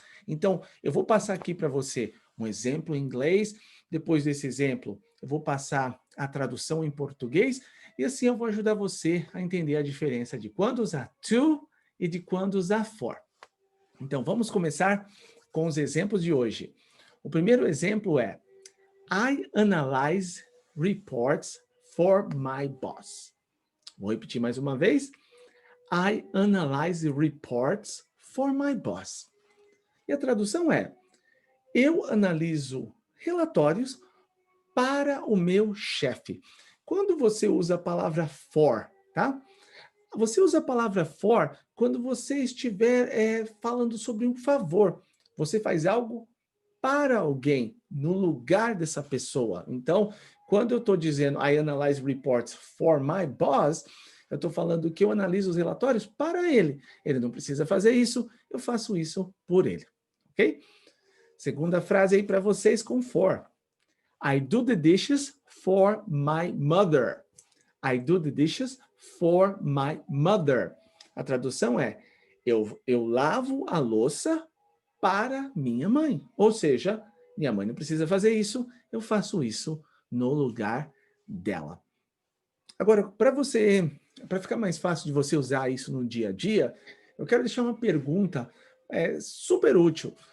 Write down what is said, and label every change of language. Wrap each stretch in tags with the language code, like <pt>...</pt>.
<pt>Então, eu vou passar aqui para você um exemplo em inglês, depois desse exemplo, eu vou passar a tradução em português, e assim eu vou ajudar você a entender a diferença de quando usar to e de quando usar for. Então, vamos começar com os exemplos de hoje. O primeiro exemplo é</pt> <en>I analyze reports for my boss.</en> <pt>Vou repetir mais uma vez.</pt> <en>I analyze reports for my boss.</en> <pt>E a tradução é: eu analiso relatórios para o meu chefe. Quando você usa a palavra for, tá? Você usa a palavra for quando você estiver falando sobre um favor. Você faz algo para alguém, no lugar dessa pessoa. Então, quando eu estou dizendo</pt> <en>I analyze reports for my boss,</en> <pt>eu estou falando que eu analiso os relatórios para ele. Ele não precisa fazer isso, eu faço isso por ele. Ok? Segunda frase aí para vocês com for.</pt> <en>I do the dishes for my mother. I do the dishes for my mother.</en> <pt>A tradução é: eu lavo a louça para minha mãe. Ou seja, minha mãe não precisa fazer isso, eu faço isso no lugar dela. Agora, para ficar mais fácil de você usar isso no dia a dia, eu quero deixar uma pergunta super útil.</pt>